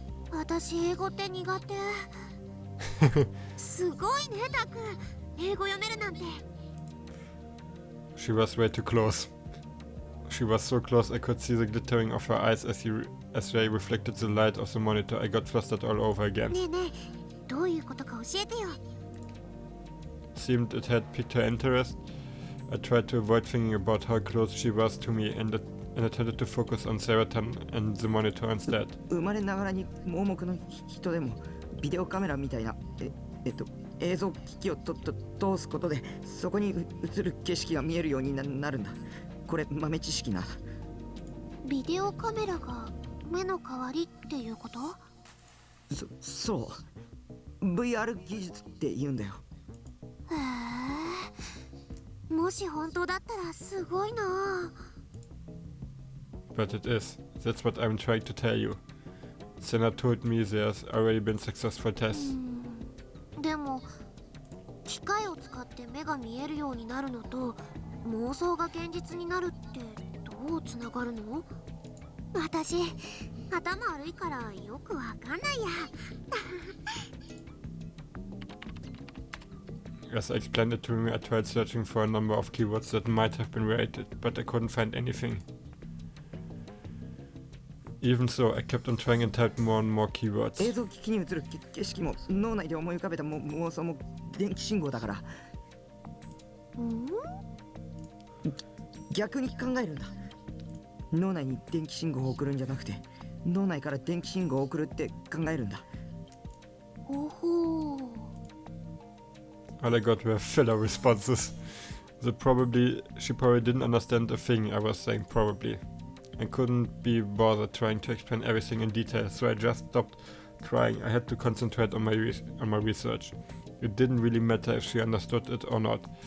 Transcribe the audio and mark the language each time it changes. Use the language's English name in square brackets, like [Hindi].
[Japanese] 私英語って苦手。すごいね、タク。英語読めるなんて。 [English] She was way too close. She was so close I could see the glittering of her eyes as they reflected the light of the monitor. I got flustered all over again. [Japanese] ねえねえ、どういうことか教えてよ。 [English] Seemed it had piqued her interest. I tried to avoid thinking about how close she was to me and attempted to focus on Saratan and the monitor instead. [Japanese] 生まれながらに盲目の人でもビデオカメラみたいな映像機器を通すことでそこに映る景色が見えるようになるんだ。これ豆知識な。ビデオカメラが目の代わりっていうこと？そう VR 技術って言うんだよ。へえ、もし本当だったらすごいな。 [English] But it is. That's what I'm trying to tell you. Senna told me there's already been successful tests. [Japanese] でも機械を使って目が見えるようになるのと妄想が現実になるってどうつながるの？私頭悪いからよくわかんないや。 [English] As I explained it to me, I tried searching for a number of keywords that might have been related, but I couldn't find anything. Even so, I kept on trying and typed more and more keywords. [Japanese] 映像機器に映る景色も脳内で思い浮かべた妄想も電気信号だから。逆に考えるんだ。脳内に電気信号を送るんじゃなくて脳内から電気信号を送るって考えるんだ。ほほう。 [English] All I got were filler responses. She probably didn't understand a thing I was saying, probably. I couldn't be bothered trying to explain everything in detail, so I just stopped trying. I had to concentrate on my research. It didn't really matter if she understood it or not.